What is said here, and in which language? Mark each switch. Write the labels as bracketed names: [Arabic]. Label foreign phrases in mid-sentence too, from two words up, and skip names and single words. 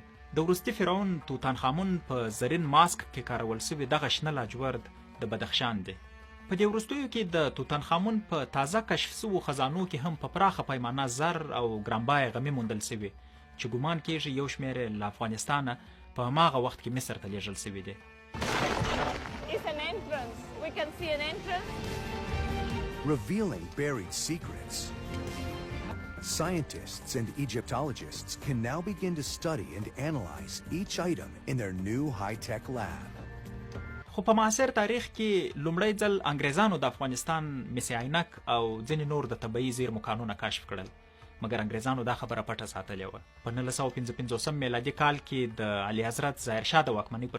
[Pashto] د وروستي فرعون توتنخامون په زرین ماسک کې کارول سوي دغه شنه لاجورد د بدخشان دی. په دې وروستیو کې د توتنخامون په تازه کشف سوو خزانو کې هم په پراخه پیمانه زر او ګرانبایه غمي موندل سوي چې ګمان کېږي یو شمېر یې له افغانستانه په هماغه وخت کې مصر ته لیږل سوي دي. [English] It's an entrance. We can see an entrance. Revealing buried secrets. Scientists and Egyptologists can now begin to study and analyze each item in their new high-tech lab. [Pashto] خو په معاصر تاریخ کې لومړی ځل انګریزانو د افغانستان مس عینک او ځینې نور د طبیعي زیرمو کانونه کشف کړل، مګر انګریزانو دا خبره پټه ساتلې وه. په 1955 میلادي کال کې د اعلی حضرت ظاهرشاه د واکمنۍ پر